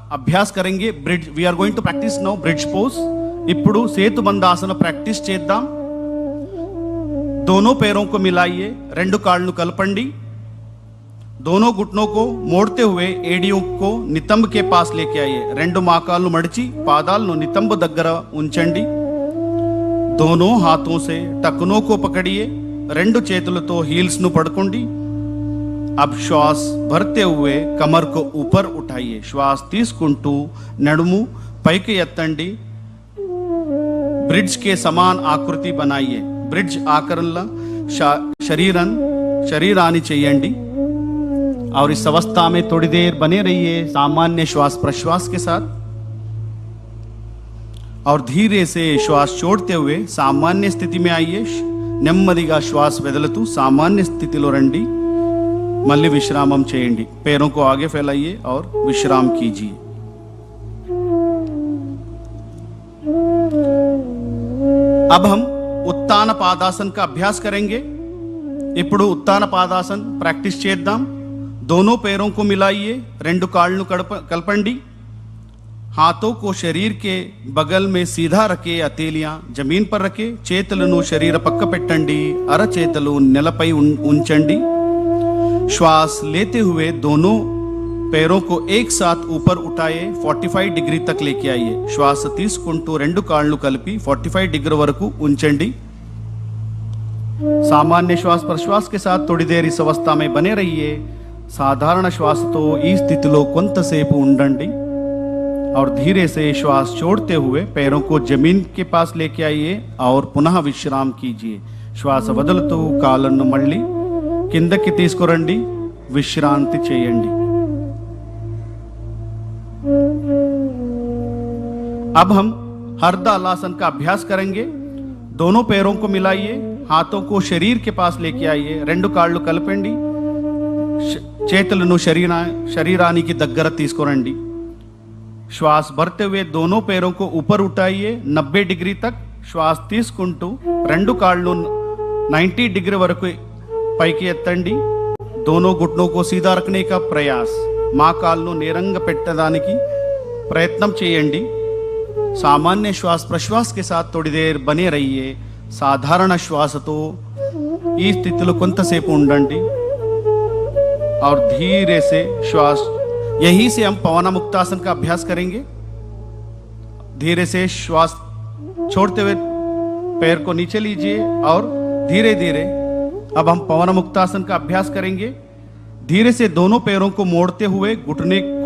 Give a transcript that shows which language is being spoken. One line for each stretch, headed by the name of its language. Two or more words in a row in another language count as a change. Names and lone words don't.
Hindi: अभ्यास करेंगे
English: Bridge we are going to practice now bridge pose
Telugu: ఇప్పుడు సేతుబంధాసన ప్రాక్టీస్ చేద్దాం
Hindi: दोनों पैरों को मिलाइए
Telugu: రెండు కాళ్ళను కలపండి
Hindi: दोनों घुटनों को मोड़ते हुए एडियों को नितंब के पास लेके आइए
Telugu: రెండు మోకాళ్ళు మడిచి పాదాలను నితంబ దగ్గర ఉంచండి
Hindi: दोनों हाथों से टखनों को पकड़िए
Telugu: రెండు చేతులతో హీల్స్ ను పట్టుకోండి
Hindi: अब श्वास भरते हुए कमर को ऊपर उठाइए
Telugu: श्वास తీసుకుంటూ నడుము పైకి ఎత్తండి
Hindi: ब्रिज के समान आकृति बनाइए ब्रिज आकरण शरीरानी చేయండి और इस अवस्था में थोड़ी देर बने रहिए सामान्य श्वास प्रश्वास के साथ और धीरे से श्वास छोड़ते हुए सामान्य स्थिति में आइए
Telugu: నెమ్మదిగా श्वास వదులుతూ सामान्य स्थितिలో రండి మళ్ళీ విశ్రామం చేయండి
Hindi: पैरों को आगे फैलाइए और विश्राम कीजिए अब हम उत्तान पादासन का अभ्यास करेंगे
Telugu: ఇప్పుడు उत्तान पादासन प्रैक्टिस చేద్దాం
Hindi: दोनों पैरों को मिलाइए
Telugu: రెండు కాళ్ళను కలపండి
Hindi: हाथों को शरीर के बगल में सीधा रखे हथेलियां जमीन पर रखे
Telugu: చేతులను శరీర పక్క పెట్టండి అరచేతులు నేలపై ఉంచండి
Hindi: श्वास लेते हुए दोनों पैरों को एक साथ ऊपर उठाए 45 डिग्री तक लेके आइए
Telugu: श्वास తీసుకుంటూ రెండు కాళ్ళు కలిపి 45 डिग्री వరకు ఉంచండి
Hindi: सामान्य श्वास प्रश्वास के साथ थोड़ी देर इस अवस्था में बने रहिए साधारण श्वास तो
Telugu: ఈ స్థితిలో కొంతసేపు ఉండండి
Hindi: और धीरे से श्वास छोड़ते हुए पैरों को जमीन के पास लेके आइए और पुनः विश्राम कीजिए
Telugu: श्वास వదులుతూ కాళ్ళను మళ్ళీ కిందకి తీసుకురండి విశ్రాంతి చేయండి
Hindi: अब हम हरदालासन का अभ्यास करेंगे दोनों पैरों को मिलाइए हाथों को शरीर के पास लेके आइए
Telugu: రెండు కాళ్ళు కలపండి చేతులను శరీరానికి దగ్గర తీసుకురండి
Hindi: श्वास भरते हुए दोनों पैरों को ऊपर उठाइए 90 डिग्री तक
Telugu: श्वास తీసుకుంటూ రెండు కాళ్ళు 90 डिग्री వరకు పైకి ఎత్తండి
Hindi: दोनों घुटनों को सीधा रखने का प्रयास
Telugu: మోకాళ్ళను నేరంగా పెట్టడానికి ప్రయత్నం చేయండి
Hindi: सामान्य श्वास प्रश्वास के साथ थोड़ी देर बने रहिए साधारण श्वास तो
Telugu: ఈ స్థితిలో కొంతసేపు ఉండండి
Hindi: और धीरे से श्वास यहीं से हम पवन मुक्तासन का अभ्यास करेंगे धीरे से श्वास छोड़ते हुए पैर को नीचे लीजिए और धीरे धीरे अब हम पवन मुक्तासन का अभ्यास करेंगे धीरे से दोनों पैरों को मोड़ते हुए घुटने को